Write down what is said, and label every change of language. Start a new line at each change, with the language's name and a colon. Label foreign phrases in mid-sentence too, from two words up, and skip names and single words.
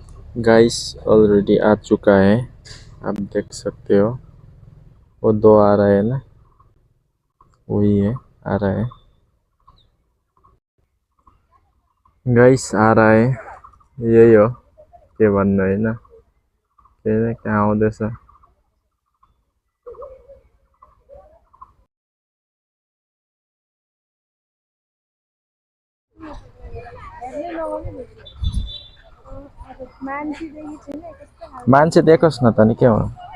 English: guys already
Hindi: आ चुका है, आप देख सकते हो। वो दो आ रहा है ना, वही है, आ रहा है गाइस, आ रहा है।
Nepali: यही हो के भन्नु होइन, के कहाँ आउँदैछ। मान्छे देखोस् न त नि के हो।